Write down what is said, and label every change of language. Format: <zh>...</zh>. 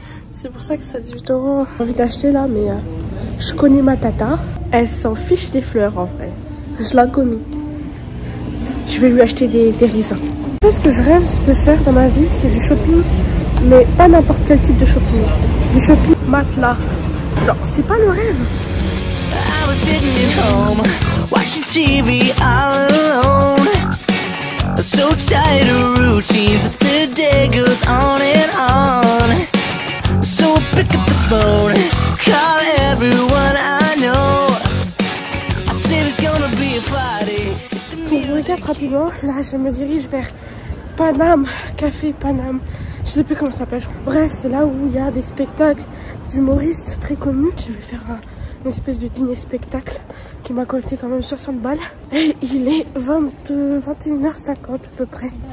<fr>C'est pour ça que ça 18 €. J'ai envie d'acheter là, mais je connais ma tata. Elle s'en fiche des fleurs en vrai. Je la connais. Je vais lui acheter des raisins. Ce que je rêve de faire dans ma vie, c'est du shopping, mais pas n'importe quel type de shopping. Du shopping matelas. Genre, c'est pas le rêve.</fr> <en>I was sitting at home, watching TV all alone. So tired of routines, the day goes on and on. So pick up the phone, call everyone I know. I said it's gonna be a party.</en> <fr>Pour vous récap rapidement, là je me dirige vers Paname, Café Paname, je sais plus comment ça s'appelle. Bref, c'est là où il y a des spectacles d'humoristes très connus. Je vais faire une espèce de dîner spectacle qui m'a coûté quand même 60 balles. Et il est 21h50 à peu près.</fr>